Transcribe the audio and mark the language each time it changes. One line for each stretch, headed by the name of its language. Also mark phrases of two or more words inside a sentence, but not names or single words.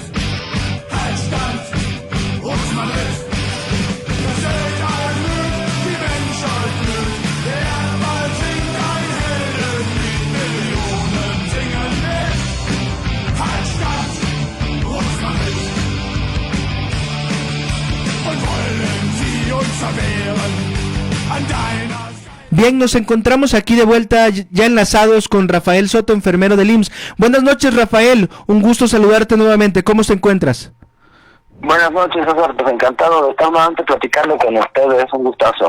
German: Halt stand, Großmadrid! Der Söldner glüht, die Menschheit glüht, der Erdball singt ein Heldenlied, Millionen singen mit. Halt stand, Großmadrid!
Spanish: Bien, nos encontramos aquí de vuelta ya enlazados con Rafael Soto, enfermero del IMSS. Buenas noches, Rafael, un gusto saludarte nuevamente. ¿Cómo te encuentras? Buenas noches, César, pues encantado de estar nuevamente platicando con ustedes, es un gustazo.